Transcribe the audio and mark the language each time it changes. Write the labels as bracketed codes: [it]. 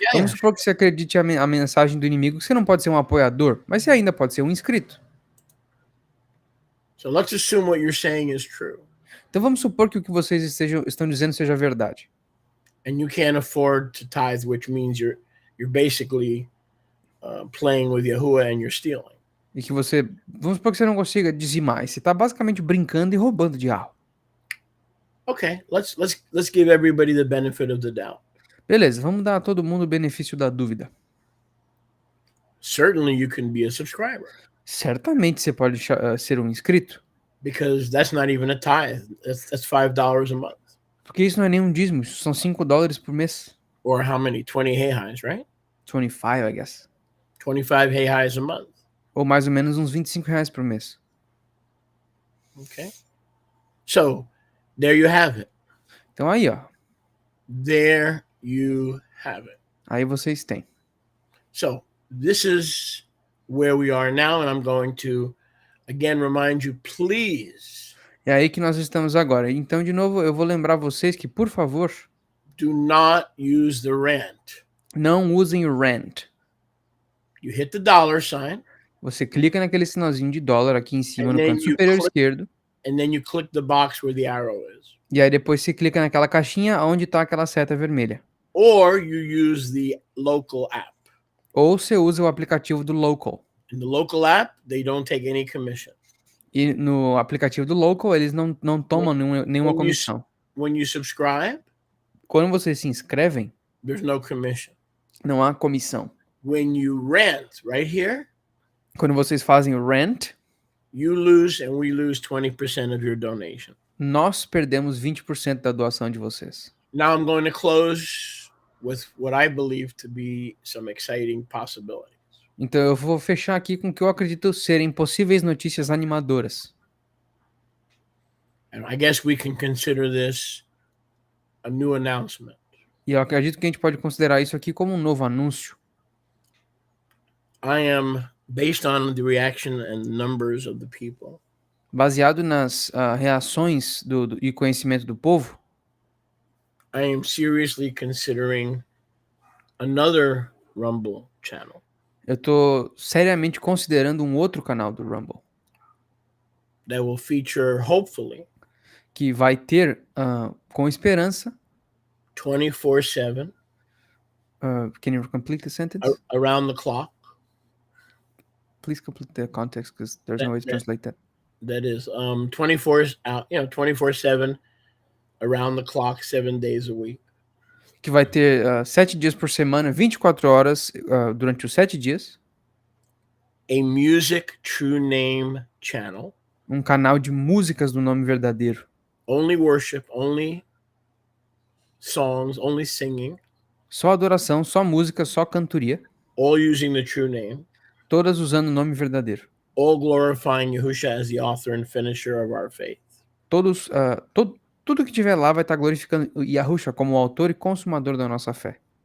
[pt] Vamos supor que você acredite a mensagem do inimigo que você não pode ser um apoiador, mas você ainda pode ser um inscrito. [en] So let's assume what you're saying is true. [pt] Então vamos supor que o que vocês estão dizendo seja verdade. [en] And you can't afford to tithe, which means you're basically playing with Yahuwah and you're stealing. [pt] E que você... Vamos supor que você não consiga dizimar. E você está basicamente brincando e roubando de algo. [en] Okay, let's give everybody the benefit of the doubt. [pt] Beleza, vamos dar a todo mundo o benefício da dúvida. [en] Certainly you can be a subscriber. [pt] Certamente você pode ser um inscrito. [en] Because that's not even a tithe. That's $5 a month. [pt] Porque isso não é nenhum dízimo, isso são $5 por mês. [en] Or how many? 20 hayhais, right? 25, I guess. 25 hayhais a month. [pt] Ou mais ou menos uns R$25 por mês. [en] Okay. So, there you have it. [pt] Então aí, ó. [en] There you have it. [pt] Aí vocês têm. [en] So, this is where we are now, and I'm going to, again, remind you, please. [pt] É aí que nós estamos agora. Então, de novo, eu vou lembrar vocês que, por favor, [en] do not use the rent. [pt] Não usem o rent. [en] You hit the dollar sign. [pt] Você clica naquele sinalzinho de dólar aqui em cima no canto superior esquerdo. [en] And then you click the box where the arrow is. [pt] E aí depois você clica naquela caixinha onde está aquela seta vermelha. [en] Or you use the local app. [pt] Ou você usa o aplicativo do Local. [en] In the local app, they don't take any commission. [pt] E no aplicativo do Local, eles não tomam nenhuma comissão. [en] When you subscribe, [pt] Quando vocês se inscrevem, [en] there's no commission. [pt] não há comissão. [en] When you rent right here, [pt] Quando vocês fazem o rent, [en] you lose and we lose 20% of your donation. [pt] nós perdemos 20% da doação de vocês. [en] Now I'm going to close with what I believe to be some exciting possibilities. [pt] Então eu vou fechar aqui com o que eu acredito serem possíveis notícias animadoras. [en] And I guess we can consider this a new announcement. [pt] E eu acredito que a gente pode considerar isso aqui como um novo anúncio. [en] I am, based on the reaction and numbers of the people, [pt] Baseado nas reações e conhecimento do povo, [en] I am seriously considering another Rumble channel [pt] eu tô seriamente considerando um outro canal do Rumble, [en] that will feature, hopefully, [pt] que vai ter, com esperança, [en] 24/7 can you complete the sentence? around the clock. Please complete the context because there's no way to translate that. That is 24/7 around the clock, 7 days a week. [pt] Que vai ter 7 dias por semana, 24 horas durante os 7 dias. [en] A music true name channel. [pt] Um canal de músicas do nome verdadeiro. [en] Only worship, only songs, only singing. [pt] Só adoração, só música, só cantoria. [en] All using the true name. [pt] Todas usando o nome verdadeiro. [en] All glorifying Yahushua as the author and finisher of our faith. [pt] Todos, tudo que tiver lá vai estar glorificando Yahushua como o autor e consumador da nossa fé.